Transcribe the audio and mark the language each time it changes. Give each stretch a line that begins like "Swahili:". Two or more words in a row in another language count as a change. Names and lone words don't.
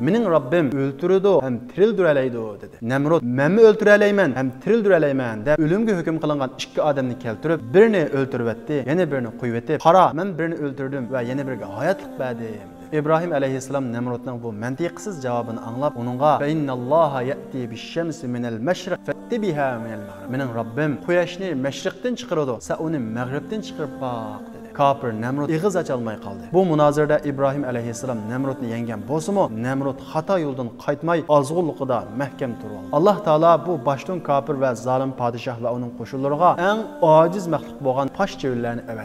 Uzbek: Mening Robbim o'ltiradi ham tirildiradi dedi. Namrud "Men o'ltira olayman ham tirildirayman" deb o'limga hukm qilingan ikki odamni keltirib, birini o'ltiribdi, yana birini qo'yib etib, "Qara, men birini o'ldirdim va yana biriga hayotlik berdim." İbrahim alayhisalom Namrudning bu mantiqsiz javobini anglab, uningga
Arabic: "إن الله يأتي بالشمس من المشرق فأت بها من المغرب."
Uzbek: Mening Robbim quyoshni mashriqdan chiqaradi, sen uni mag'ribdan chiqarib boq dedi. kafir Nemrut ig'iz ocholmay qoldi. Bu munozirada İbrahim alayhissalom Nemrutni yengan bo'lsa-mu, Nemrut xato yo'ldan qaytmay ozg'unligida mahkam turdi. Alloh taolo bu boshdan kafir va zolim podshoh va uning qo'shinlariga eng ojiz maxluq bo'lgan poshchivillarni avat.